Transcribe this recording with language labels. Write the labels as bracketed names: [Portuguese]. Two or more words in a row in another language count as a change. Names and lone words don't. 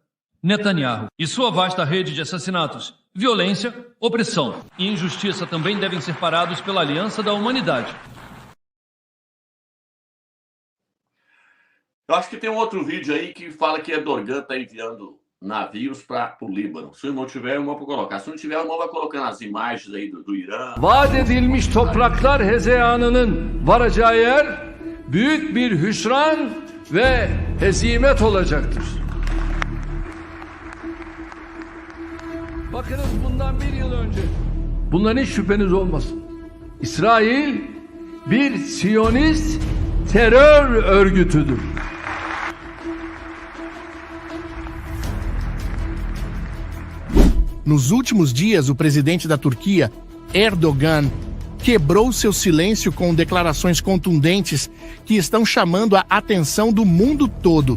[Portuguese] Netanyahu e sua vasta rede de assassinatos, violência, opressão e injustiça também devem ser parados pela Aliança da Humanidade. Eu acho que tem um outro vídeo aí que fala que Erdogan está enviando navios para o Líbano. Se não tiver, eu vou colocar. Se não tiver, eu vai colocando as imagens aí do Irã. [Turkish] Vaat edilmiş topraklar hezeyanının varacağı yer büyük bir hüsran ve hezimet olacaktır. Bakınız bundan bir yıl önce, bundan hiç şüpheniz olmasın, İsrail bir Siyonist terör örgütüdür. [Portuguese] Nos últimos dias, o presidente da Turquia, Erdogan, quebrou seu silêncio com declarações contundentes que estão chamando a atenção do mundo todo.